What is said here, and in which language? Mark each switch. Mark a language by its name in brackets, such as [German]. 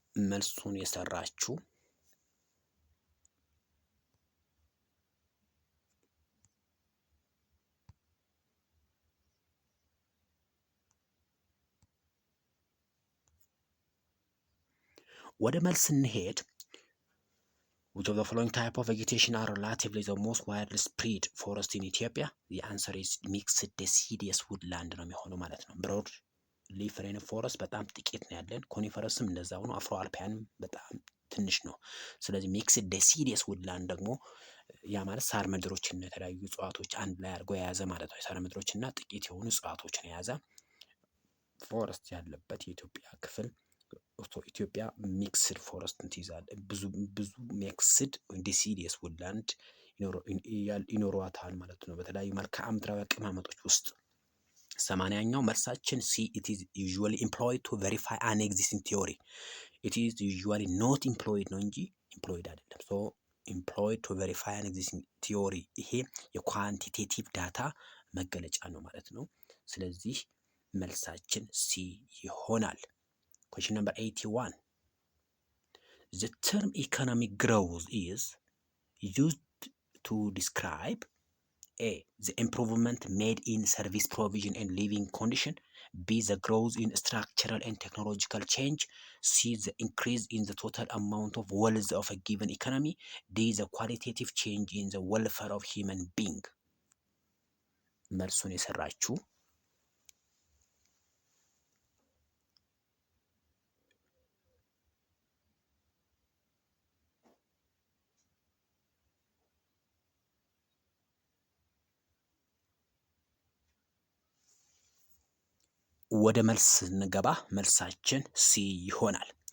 [Amharic] መልሱን የሰራችሁ ወደ መልስ እንሄድ። [English] which of the following type of vegetation are relatively the most widely spread forest in Ethiopia? the answer is mixed deciduous woodland [Amharic] ነው የሚሆነው ማለት ነው። ብሮድ ሊፍ ሬን ፎረስት በጣም ጥቂት ነው ያለን። ኮኒፈረስም እንደዛው ነው። አፍሮ አልፓይንም በጣም ትንሽ ነው። ስለዚህ ሚክስድ ዴሲዲየስ ውድላንድ ደግሞ ያ ማለት ሳር ምድሮችና የተለያዩ እጽዋቶች አንድ ላይ አድርጎ የያዘ ማለት ነው። ሳር ምድሮችና ጥቂት የሆኑ እጽዋቶችን የያዘ ፎረስት ያለበት የኢትዮጵያ ክፍል። ኢትዮጵያ ሚክስድ ፎረስት ትይዛለች። ብዙ ሚክስድ ዴሲዲየስ ውድላንድ ይኖሯታል ማለት ነው በተለያዩ መልክዓ ምድራዊ አቀማመጦች ውስጥ። 80ኛው መልሳችን ሲ [English] it is usually employed to verify an existing theory. it is usually not employed [Amharic] ነው እንጂ [English] employed አይደለም። so employed to verify an existing theory [Amharic] ይሄ የኳንቲቴቲቭ ዳታ መገለጫ ነው ማለት ነው። ስለዚህ መልሳችን ሲ ይሆናል። [English] question number 81 the term economic growth is used to describe A. The improvement made in service provision and living condition. B. The growth in structural and technological change. C. The increase in the total amount of wealth of a given economy. D. The qualitative change in the welfare of human being. [Amharic] መልሱን የሰራችሁ ወደ መልስ ስንገባ መልሳችን ሲ ይሆናል።